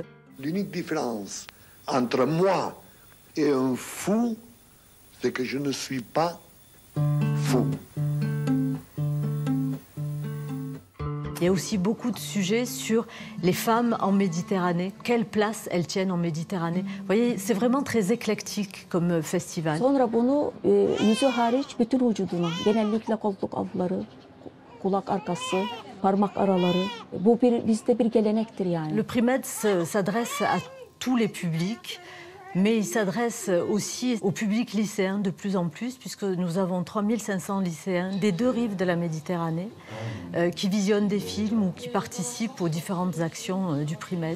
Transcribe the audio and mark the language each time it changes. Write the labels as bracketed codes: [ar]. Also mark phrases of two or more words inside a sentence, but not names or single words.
[fr] L'unique différence entre moi et un fou, c'est que je ne suis pas fou. Il y a aussi beaucoup de sujets sur les femmes en Méditerranée. Quelle place elles tiennent en Méditerranée? Vous voyez, c'est vraiment très éclectique comme festival. [tr] Sonra bunu yüzü hariç bütün vücuduna, genellikle koltuk altları, kulak arkası, parmak araları. Bu bizde bir gelenektir yani. [fr] Le prix Med s'adresse à tous les publics, mais il s'adresse aussi au public lycéen de plus en plus, puisque nous avons 3500 lycéens des deux rives de la Méditerranée qui visionnent des films ou qui participent aux différentes actions du prix Med.